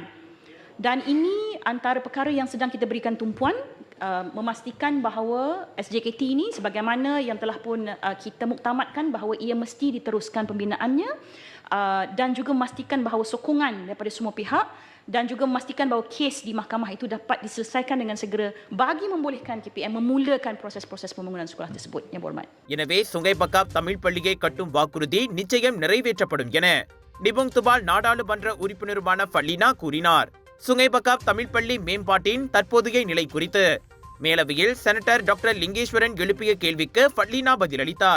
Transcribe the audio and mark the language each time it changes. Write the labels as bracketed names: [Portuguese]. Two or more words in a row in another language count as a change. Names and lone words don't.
[Malay] Dan ini antara perkara yang sedang kita berikan tumpuan, memastikan bahawa SJKT ini sebagaimana yang telah pun kita muktamadkan bahawa ia mesti diteruskan pembinaannya dan juga memastikan bahawa sokongan daripada semua pihak dan juga memastikan bahawa kes di mahkamah itu dapat diselesaikan dengan segera bagi membolehkan KPM memulakan proses-proses pembangunan sekolah tersebut. Yang berhormat. [Tamil] எனவே சுங்கை பக்காப் தமிழ் பள்ளியை கட்டும் வாக்குறுதி நிச்சயம் நிறைவேற்றப்படும் என நிபுங் துபால் நாடாளுமன்ற உறுப்பினருமான ஃபட்லினா கூறினார். சுங்கை பக்காப் தமிழ் பள்ளி மேம்பாட்டின் தற்போதைய நிலை குறித்து மேலவையில் செனட்டர் டாக்டர் லிங்கேஸ்வரன் எழுப்பிய கேள்விக்கு ஃபட்லினா பதிலளித்தார்.